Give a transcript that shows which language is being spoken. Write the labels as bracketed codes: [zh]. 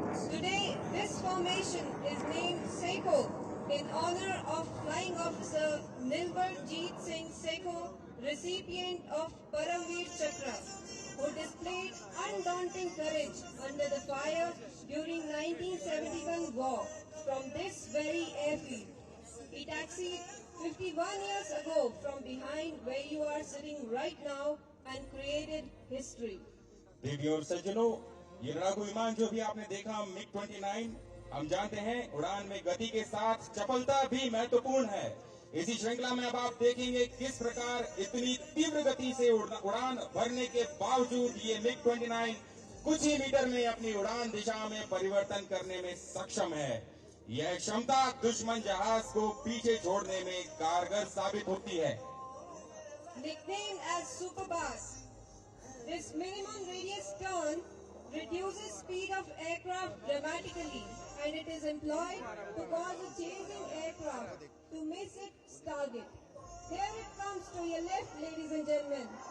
[en] Today, this formation is named Seiko in honor of Flying Officer Nilbarjeet Singh Seiko, recipient of Paramveer Chakra, who displayed undaunting courage under the fire during 1971 war from this very airfield. He taxied 51 years ago from behind where you are sitting right now and created history. [hi] देवियों और सज्जनों, ये लड़ाकू विमान जो भी आपने देखा MiG-29, हम जानते हैं उड़ान में गति के साथ चपलता भी महत्वपूर्ण है। इसी श्रृंखला में अब आप देखेंगे किस प्रकार इतनी तीव्र गति से उड़ान भरने के बावजूद ये MiG-29 कुछ ही मीटर में अपनी उड़ान दिशा में परिवर्तन करने में सक्षम है। यह क्षमता दुश्मन जहाज को पीछे छोड़ने में कारगर साबित होती है। [en] Nicknamed as Superbass, this minimum radius turn reduces speed of aircraft dramatically, and it is employed to cause a chasing aircraft to miss its target. Here it comes to your left, ladies and gentlemen.